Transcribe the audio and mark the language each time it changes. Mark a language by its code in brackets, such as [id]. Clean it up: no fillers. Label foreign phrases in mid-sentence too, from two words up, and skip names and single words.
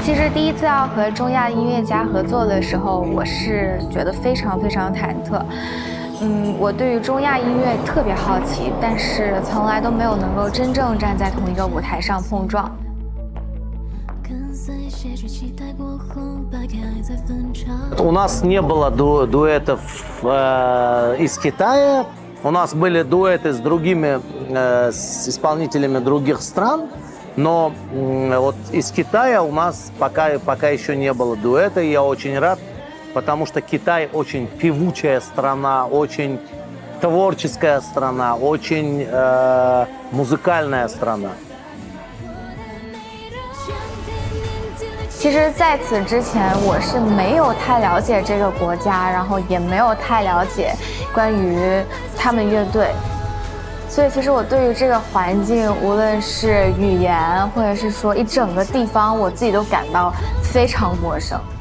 [zh] 第一次要和中亚音乐家合作的时候，我是觉得非常非常忐忑。我对于中亚音乐特别好奇，但是从来都没有能够真正站在同一个舞台上碰撞。 [ru] У нас не было дуэтов из Китая. У нас были дуэты с другими с исполнителями других стран. Но вот из Китая у нас пока еще не было дуэта, и я очень рад, потому что Китай очень певучая страна, очень творческая страна, очень музыкальная страна. [zh] 其实，在此之前，我是没有太了解这个国家，然后也没有太了解关于他们乐队，所以其实我对于这个环境，无论是语言，或者是说一整个地方，我自己都感到非常陌生。